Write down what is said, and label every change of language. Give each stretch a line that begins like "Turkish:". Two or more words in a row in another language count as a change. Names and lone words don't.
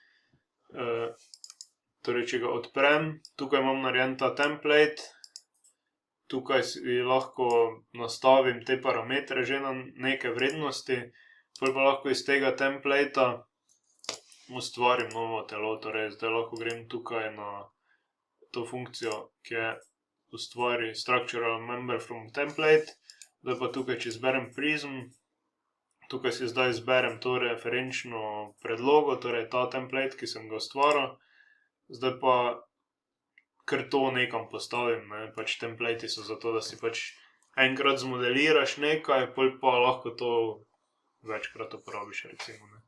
Slovenian: Torej, če ga odprem, tukaj imam narejen ta template, tukaj si lahko nastavim te parametre že na neke vrednosti, potem pa lahko iz tega templata ustvarim novo telo, torej zdaj lahko grem tukaj na to funkcijo, ki je
English: ustvari structural member from template,
Slovenian: zdaj pa tukaj, če izberem prism, tukaj si zdaj izberem to referenčno predlogo, torej ta template, ki sem ga ustvaril, zdaj pa kar to nekam postavim, ne, pač templati so zato, da si pač enkrat zmodeliraš nekaj, potem pa lahko to večkrat uporabiš, recimo, ne.